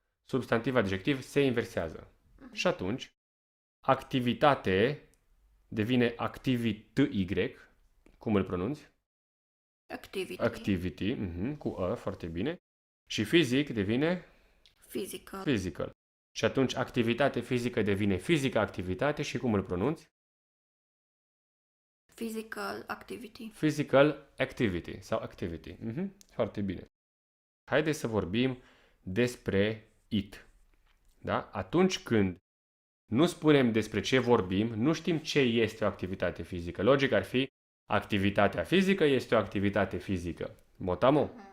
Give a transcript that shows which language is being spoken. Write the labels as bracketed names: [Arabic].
[Romanian] Substantiv adjectiv se inversează. Și atunci, activitate devine activity, cum îl pronunți? [English] Activity. [Romanian] Activity, cu A, foarte bine. Și fizic devine [English] Physical. physical. [Romanian] Și atunci activitate fizică devine fizică activitate și cum îl pronunți? [English] Physical activity. Physical activity [Romanian] sau [English] activity. [Romanian] Foarte bine. Haideți să vorbim despre it. Da? Atunci când nu spunem despre ce vorbim, nu știm ce este o activitate fizică. Logic ar fi activitatea fizică este o activitate fizică. Motamo?